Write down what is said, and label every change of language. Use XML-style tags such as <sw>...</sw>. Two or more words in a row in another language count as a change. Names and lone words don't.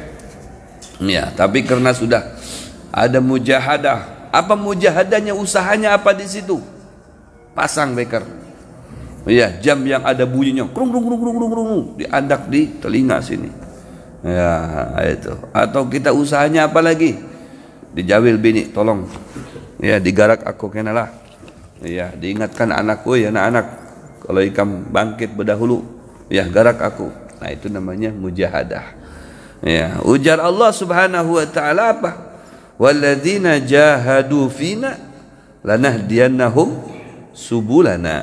<id>Ya, tapi karena sudah ada mujahadah. Apa mujahadahnya? Usahanya apa di situ? Pasang beker.</id> <bjn>Ya, jam yang ada bunyinya, krung krung krung krung krung, diadak di telinga sini. Ya, itu. Atau kita usahanya apa lagi? Dijawil bini, tolong. Ya, digarak aku kenalah. Ya, diingatkan anakku, ya anak-anak, kalau ikam bangkit berdahulu, ya garak aku. Nah, itu namanya mujahadah. Ya, ujar Allah</bjn> <ar>سبحانه وتعالى</ar> <bjn>apa?</bjn> <ar>والذين جاهدوا فينا لنهدينهم سبلنا.</ar>